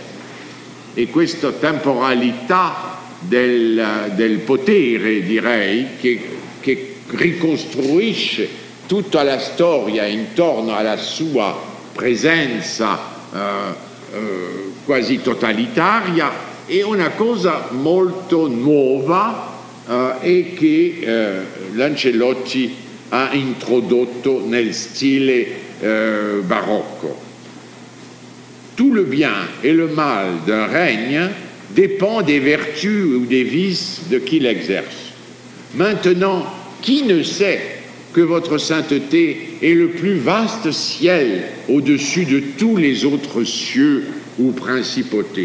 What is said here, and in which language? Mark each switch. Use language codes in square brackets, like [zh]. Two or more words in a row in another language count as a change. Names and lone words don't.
[it] E questa temporalità del potere, direi, che ricostruisce tutta la storia intorno alla sua presenza quasi totalitaria, è una cosa molto nuova e che Lancelotti ha introdotto nel stile barocco. [fr] tout le bien et le mal d'un règne dépend des vertus ou des vices de qui l'exerce. Maintenant, qui ne sait que votre sainteté est le plus vaste ciel au-dessus de tous les autres cieux ou principautés,